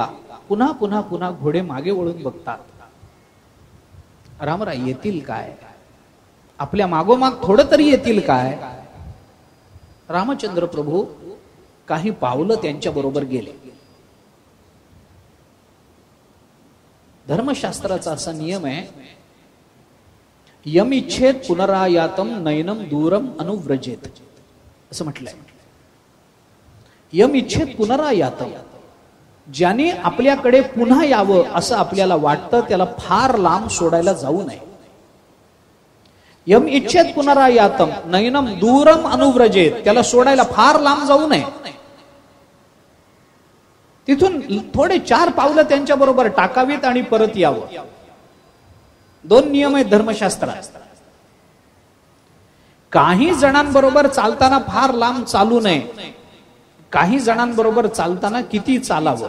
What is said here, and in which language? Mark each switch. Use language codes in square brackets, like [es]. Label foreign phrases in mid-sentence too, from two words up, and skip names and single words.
[mr] पुन्हा पुन्हा पुन्हा घोडे मागे वळून बघतात, रामराय येतील काय, आपल्या मागोमाग थोडं तरी येतील काय. रामचंद्र प्रभू काही पावलं त्यांच्या बरोबर गेले. धर्मशास्त्राचा असा नियम आहे, [sa] यम इच्छेत पुनरायातम नयनम दूरम अनुव्रजेत, [mr] असं म्हटलंय. [sa] यम इच्छेत पुनरायातम, [mr] ज्याने आपल्याकडे पुन्हा यावं असं आपल्याला वाटतं, त्याला फार लांब सोडायला जाऊ नये. [sa] यम इच्छेत पुनरायातम नयनम दूरम अनुव्रजेत, [mr] त्याला सोडायला फार लांब जाऊ नये. तिथून थोडे 4 पावलं त्यांच्या बरोबर टाकावीत आणि परत यावं. 2 नियम आहेत धर्मशास्त्रात. काही जणांबरोबर चालताना फार लांब चालू नये, काही जणांबरोबर चालताना किती चालावं.